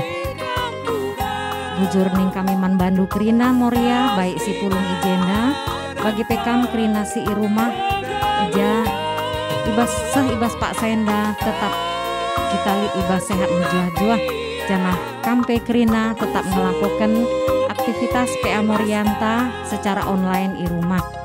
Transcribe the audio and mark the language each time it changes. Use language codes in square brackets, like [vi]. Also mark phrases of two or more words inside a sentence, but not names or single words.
[btx] Bujur ning kami man bandu Krina Moria baik si pulung ijena bagi pekam Krina si irumah ija ibas Pak Saenda tetap kita li ibas sehat menjuah-juah janah kampe Krina [id] tetap melakukan aktivitas PA [btx] Morianta [id] secara online di rumah.